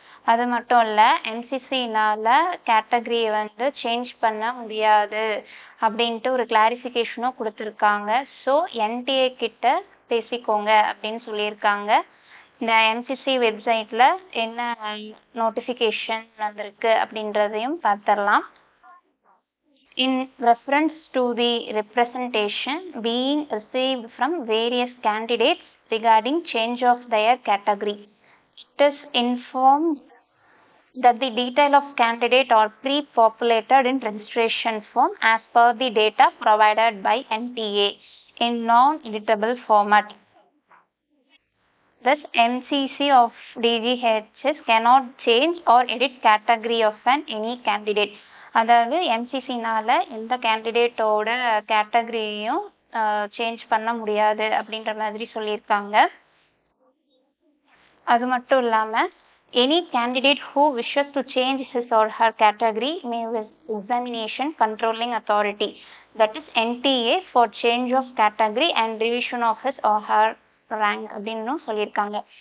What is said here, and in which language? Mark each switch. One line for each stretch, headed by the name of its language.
Tamil: அது மட்டும் இல்லை, எம்சிசினால் கேட்டகரியை வந்து சேஞ்ச் பண்ண முடியாது அப்படின்ட்டு ஒரு கிளாரிஃபிகேஷனும் கொடுத்துருக்காங்க. ஸோ என்டிஏ கிட்ட பேசிக்கோங்க அப்படின்னு சொல்லியிருக்காங்க. இந்த எம்சிசி வெப்சைட்டில் என்ன நோட்டிஃபிகேஷன் வந்திருக்கு அப்படின்றதையும் பார்த்துடலாம்.
English: In reference to the representation being received from various candidates regarding change of their category, it is informed that the detail of candidate are pre-populated in registration form as per the data provided by NTA in non-editable format. Thus, MCC of DGHS cannot change or edit category of any candidate.
Tamil: அதாவது எம்சிசினால் எந்த கேண்டிடேட்டோட கேட்டகரியையும் change பண்ண முடியாது அப்படின்ற மாதிரி சொல்லியிருக்காங்க.
English: அது மட்டும் இல்லாமல் any candidate who wishes to change his or her category may with examination controlling authority, that is NTA, for change of category and revision of his or her rank
Tamil: அப்படின்னு சொல்லியிருக்காங்க.